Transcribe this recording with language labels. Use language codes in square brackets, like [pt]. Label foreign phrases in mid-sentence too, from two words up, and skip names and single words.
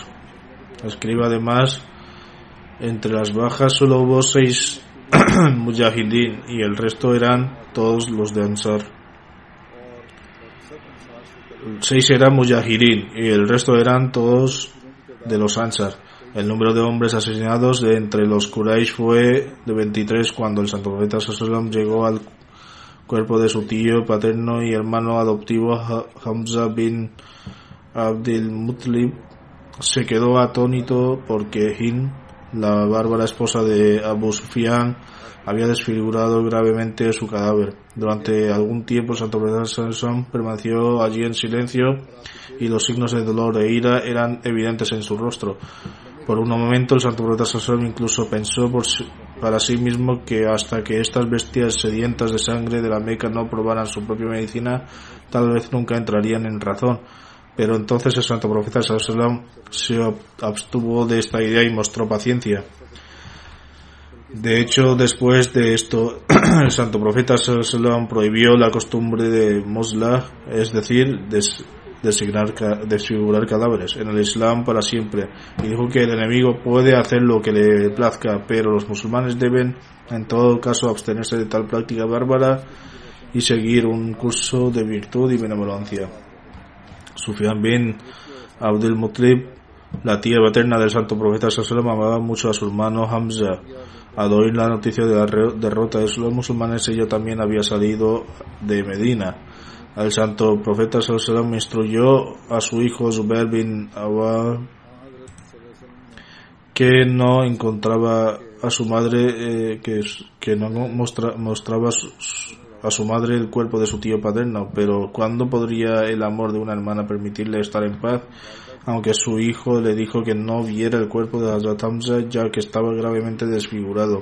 [es] Escribe además: entre las bajas solo hubo 6 mujahidin y el resto eran todos los de Ansar. 6 eran mujahidin y el resto eran todos de los Ansar. El número de hombres asesinados de entre los Quraysh fue de 23 cuando el Santo Profeta [ar] صلى الله عليه وسلم [es] llegó al cuerpo de su tío paterno y hermano adoptivo Hamza bin Abdul Muttalib. Se quedó atónito porque Hind, la bárbara esposa de Abu Sufyan, había desfigurado gravemente su cadáver. Durante algún tiempo el Santo Profeta [ar] صلى الله عليه وسلم [es] permaneció allí en silencio y los signos de dolor e ira eran evidentes en su rostro. Por un momento el Santo Profeta [ar] صلى الله عليه وسلم [es] incluso pensó para sí mismo que hasta que estas bestias sedientas de sangre de la Meca no probaran su propia medicina, tal vez nunca entrarían en razón. Pero entonces el Santo Profeta [ar] صلى الله عليه وسلم [es] se abstuvo de esta idea y mostró paciencia. De hecho, después de esto, el Santo Profeta [ar] صلى الله عليه وسلم [es] prohibió la costumbre de muslah, es decir, desfigurar cadáveres en el Islam para siempre, y dijo que el enemigo puede hacer lo que le plazca, pero los musulmanes deben en todo caso abstenerse de tal práctica bárbara y seguir un curso de virtud y benevolencia. Sufyan bin Abdul Muttalib, la tía paterna del Santo Profeta [ar] صلى الله عليه وسلم, [es] amaba mucho a su hermano Hamza. Al oír la noticia de la derrota de los musulmanes, ella también había salido de Medina. El Santo Profeta [ar] صلى الله عليه وسلم [es] instruyó a su hijo Zubair bin Awam que no encontraba a su madre, que no mostraba a su madre el cuerpo de su tío paterno, pero ¿cuándo podría el amor de una hermana permitirle estar en paz? Aunque su hijo le dijo que no viera el cuerpo de Hazrat Hamza ya que estaba gravemente desfigurado.